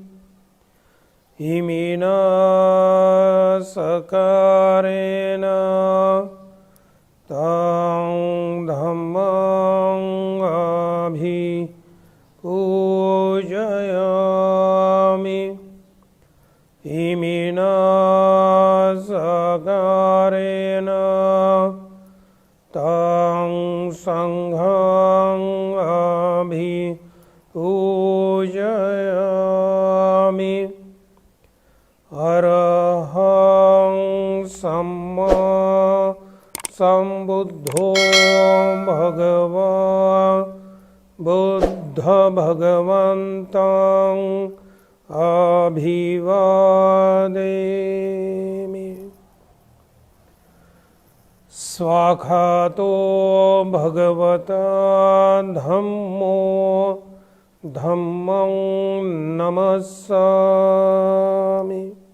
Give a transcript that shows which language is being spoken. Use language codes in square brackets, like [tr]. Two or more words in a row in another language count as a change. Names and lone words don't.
[pi] इमिना सकारेण तं धम्मं अभिपूजयामि। इमिना सकारेण तं संघं अभिपूजयामि। अरहं सम्मा सम्बुद्धो भगवान् बुद्ध भगवन्तं अभिवादेमि। स्वाखातो भगवता धम्मो धम्मं नमस्सामि।